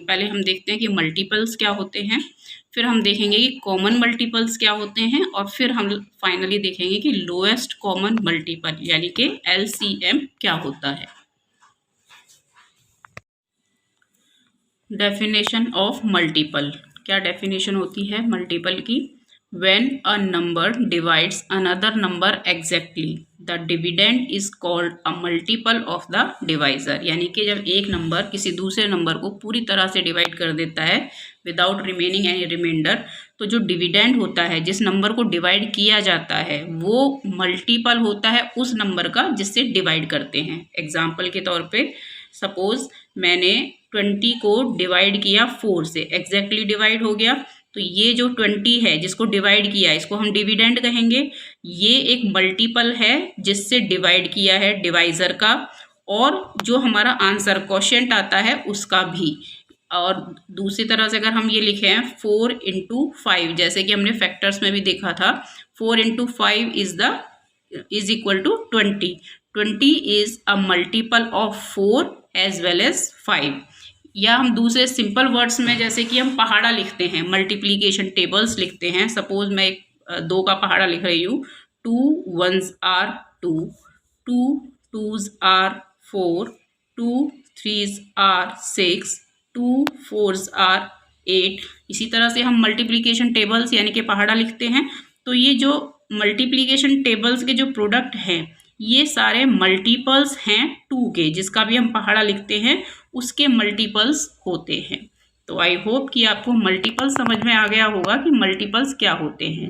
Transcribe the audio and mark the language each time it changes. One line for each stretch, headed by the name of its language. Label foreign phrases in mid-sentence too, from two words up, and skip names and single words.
Hindi: पहले हम देखते हैं कि मल्टीपल्स क्या होते हैं, फिर हम देखेंगे कि
English: common multiples
Hindi: क्या होते हैं, और फिर हम फाइनली देखेंगे कि
English: lowest common multiple
Hindi: यानी कि LCM क्या होता है।
English: definition of multiple,
Hindi: क्या डेफिनेशन होती है मल्टीपल की?
English: When a number divides another number exactly, the dividend is called a multiple of the divisor।
Hindi: यानी कि जब एक नंबर किसी दूसरे नंबर को पूरी तरह से डिवाइड कर देता है
English: without remaining any reminder,
Hindi: तो जो डिविडेंड होता है, जिस नंबर को डिवाइड किया जाता है, वो मल्टीपल होता है उस नंबर का जिससे डिवाइड करते हैं। एग्जाम्पल के तौर पे सपोज मैंने 20 को डिवाइड किया 4 से,
English: exactly divide
Hindi: हो गया, तो ये जो 20 है जिसको डिवाइड किया इसको हम डिविडेंड कहेंगे। ये एक मल्टीपल है जिससे डिवाइड किया है डिवाइजर का, और जो हमारा
English: answer quotient
Hindi: आता है उसका भी। और दूसरी तरह से अगर हम ये लिखें 4 × 5, जैसे कि हमने फैक्टर्स में भी देखा था,
English: 4 × 5 is equal to 20. 20 is a multiple of 4 as well as 5.
Hindi: या हम दूसरे
English: simple words
Hindi: में जैसे कि हम पहाड़ा लिखते हैं,
English: multiplication tables
Hindi: लिखते हैं। सपोज मैं 2 का पहाड़ा लिख रही हूँ,
English: 2 1s are 2, 2 2s are 4, 2 3s are 6, 2 4s are 8।
Hindi: इसी तरह से हम
English: multiplication tables
Hindi: यानी कि पहाड़ा लिखते हैं। तो ये जो
English: multiplication tables
Hindi: के जो प्रोडक्ट हैं ये सारे मल्टीपल्स हैं 2 के, जिसका भी हम पहाड़ा लिखते हैं उसके मल्टीपल्स होते हैं। तो
English: I hope
Hindi: कि आपको मल्टीपल समझ में आ गया होगा कि मल्टीपल्स क्या होते हैं।